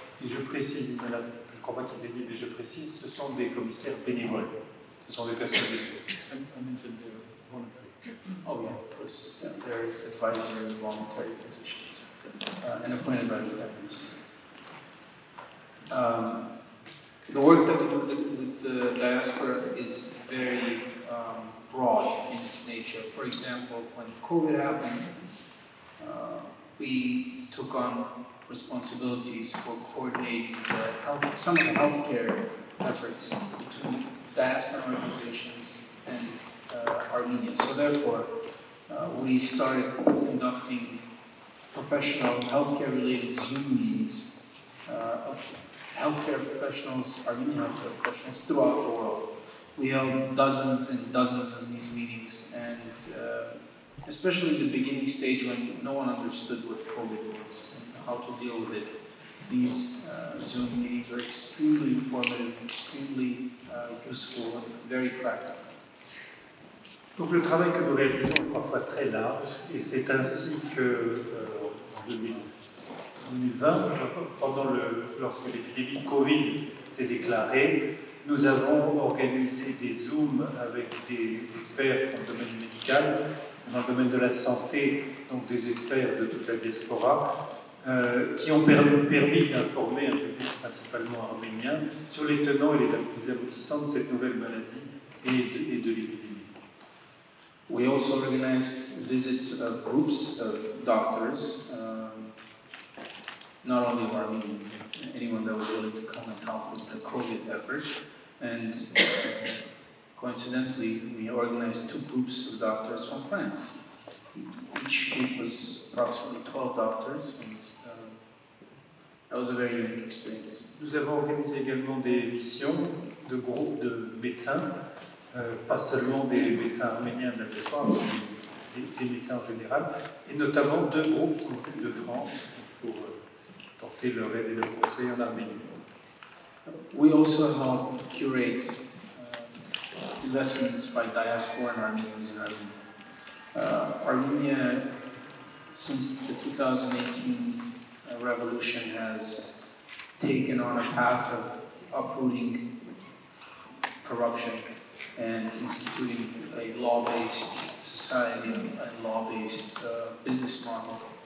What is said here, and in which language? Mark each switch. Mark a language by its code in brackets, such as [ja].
[fr] Et je précise, je ne crois pas qu'il est dit, mais je précise, ce sont des commissaires bénévoles. Ce sont des personnes [en] Oh yeah, of course. Yeah, they're advisory and voluntary positions, and appointed by the Prime Minister. The work that we do with the diaspora is very broad in its nature. For example, when COVID happened, we took on responsibilities for coordinating some of the healthcare efforts between diaspora organizations and Armenia. So therefore, we started conducting professional healthcare-related Zoom meetings of healthcare professionals, Armenian healthcare professionals throughout the world. We held dozens and dozens of these meetings, and especially in the beginning stage when no one understood what COVID was and how to deal with it, these Zoom meetings were extremely informative, extremely useful, and very practical. [fr] Donc le travail que nous réalisons est parfois très large, et c'est ainsi que en 2020, lorsque l'épidémie Covid s'est déclarée, nous avons organisé des Zooms avec des experts dans le domaine médical, dans le domaine de la santé, donc des experts de toute la diaspora, qui ont permis d'informer un public principalement arménien sur les tenants et les aboutissants de cette nouvelle maladie et de l'épidémie. [en] We also organized visits of groups of doctors, not only of Armenians, anyone that was willing to come and help with the COVID effort. And coincidentally, we organized 2 groups of doctors from France. Each group was approximately 12 doctors, and that was a very unique experience. [fr] Nous avons organisé également des missions de groupes de médecins, pas seulement des médecins arméniens de la plupart, mais des médecins en général, et notamment 2 groupes de France pour porter leur aide et leur conseil en Arménie. [en] We also helped curate investments by diaspora and Armenians in Armenia. Armenia, since the 2018 revolution, has taken on a path of uprooting corruption and instituting a law-based society and law-based business model.